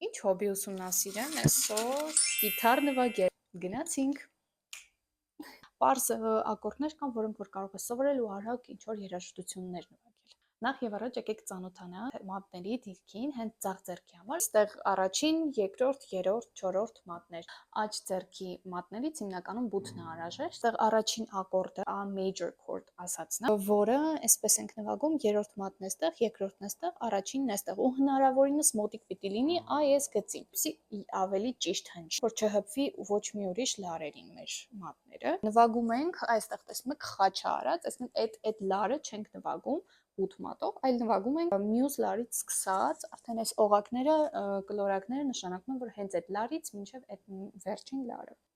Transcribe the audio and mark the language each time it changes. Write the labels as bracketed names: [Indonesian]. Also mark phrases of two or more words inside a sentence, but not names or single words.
[Armenian] Ինչ հոբի ուսումնասիրեմ այսօր գիտար նվագել։ Գնացինք։ Պարզ ակորդներ կան, որոնք որ կարող ես սովորել ու արագ ինչ որ երաժշտություններ նվագել։ Նախ եւ առաջ եկեք ծանոթանանք մատների դիրքին, հենց ձախ ձեռքի համար։ Այստեղ առաջին, երկրորդ, երրորդ, չորրորդ մատներ։ Աջ ձեռքի մատներից հիմնականում բութն է անհրաժեշտ։ Այստեղ առաջին ակորդը [English] A major chord [Armenian] ասածն է, որը այսպես ենք նվագում, երրորդ մատն է այստեղ, երկրորդն է այստեղ, առաջինն է այստեղ ու հնարավորինս մոտիկ պիտի լինի այս գծին, որպեսզի ավելի ճիշտ հնչի, որ չհպվի ոչ մի ուրիշ լարերին մեր մատները։ Նվագում ենք, այստեղ տեսնում եք խաչ արած, այսինքն այդ լարը չենք նվագում ութ մատով, այլ նվագում ենք մյուս լարից սկսած, արդեն այս օղակները, կլորակները նշանակում են, որ հենց այդ լարից մինչև այդ վերջին լարը։